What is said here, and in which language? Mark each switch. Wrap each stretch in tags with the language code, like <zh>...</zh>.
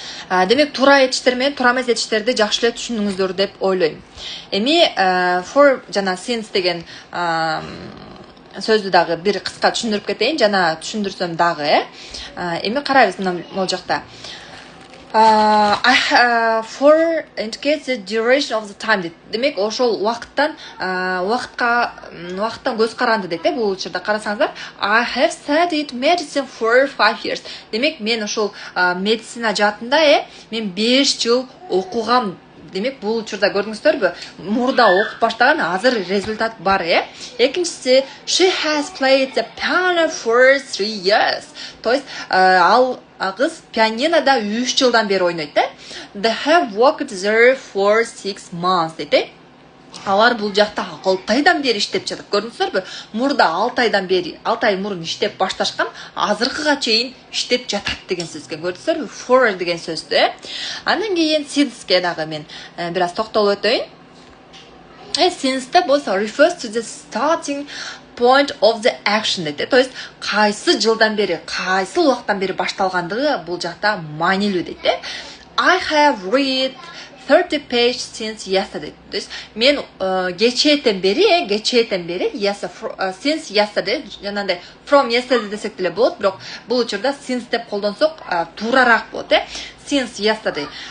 <ky>Демек туура этиштер менен туура эмес этиштерди жакшы эле түшүндүңүздөр деп ойлойм. Эми for жана since деген сөздү дагы бир кыска түшүндүрүп кетейин, жана түшүндүрсөм дагы. Эми карайбыз мына могул жакта.</ky> <en>For indicates the duration of the time.</en> <ky>Демек, ошол вакыттан көз каранды дейт. Бул учурда карасаңыздар,</ky> <en>I have studied medicine for 5 years.</en> <ky>Демек, мен ошол медицина жаатында мен 5 жыл окугам. Демек, бул учурда көрдүңүздөрбү? Мурда окуп баштаган, азыр результат бар, Экинчиси,</ky> <en>she has played the piano for 3 years.</en> <ky>То есть, ал кыз пианинода 3 жылдан бери ойнойт,</ky> <en>They have worked there for 6 months,</en> <ky>дейт. Алар бул жакта 6 айдан бери иштеп жатат. Көрдүңүздөрбү? Мурда 6 айдан бери, 6 ай мурун иштеп башташкан, азыркыга чейин иштеп жатат деген сөзгө. Көрдүңүздөрбү? For деген сөздү. Андан кийин since дагы мен бир аз токтолуп өтөйүн.</ky> <en>Since болсо refers to the starting point of the action дейт.</en> <ky>То есть кайсы жылдан бери, кайсы убактан бери башталгандыгы бул жакта маанилүү дейт.</ky> <en>I have read 30 pages since yesterday.</en> <ky>То есть мен кечээден бери,</ky> <en>since yesterday,</en> <ky>жанагындай from yesterday десек деле болот, бирок бул учурда since деп колдонсок туурарак болот, Since yesterday.</ky>